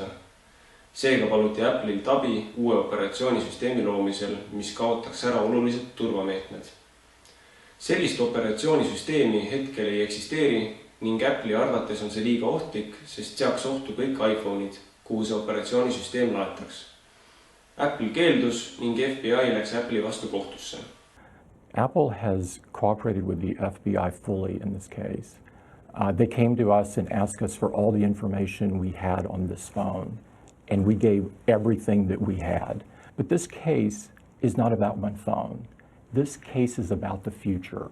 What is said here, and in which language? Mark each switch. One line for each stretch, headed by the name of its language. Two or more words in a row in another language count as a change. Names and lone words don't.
Estonian: Seega paluti Apple'ilt abi uue operatsioonisüsteemi loomisel, mis kaotaks ära olulised turvameetmed. Sellist operatsioonisüsteemi hetkel ei eksisteeri ning Apple'i arvates on see liiga ohtlik, sest seaks ohtu kõik iPhone'id, kuhu see operatsioonisüsteem laetaks. Apple keeldus ning FBI läks Apple'i vastu kohtusse.
English: Apple has cooperated with the FBI fully in this case. They came to us and asked us for all the information we had on this phone, and we gave everything that we had. But this case is not about one phone. This case is about the future.